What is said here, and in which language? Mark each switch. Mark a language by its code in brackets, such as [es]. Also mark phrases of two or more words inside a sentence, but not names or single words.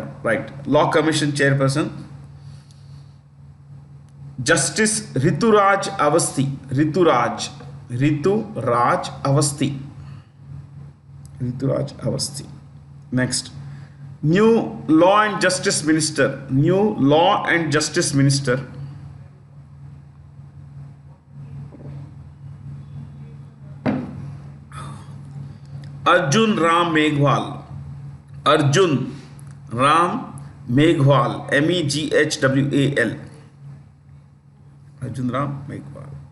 [en] Right. Law Commission chairperson, Justice Rituraj Avasthi. Rituraj Avasthi. Rituraj Avasthi. Next, New Law and Justice Minister. New Law and Justice Minister, Arjun Ram Meghwal. Arjun Ram Meghwal. Meghwal. Arjun Ram Meghwal.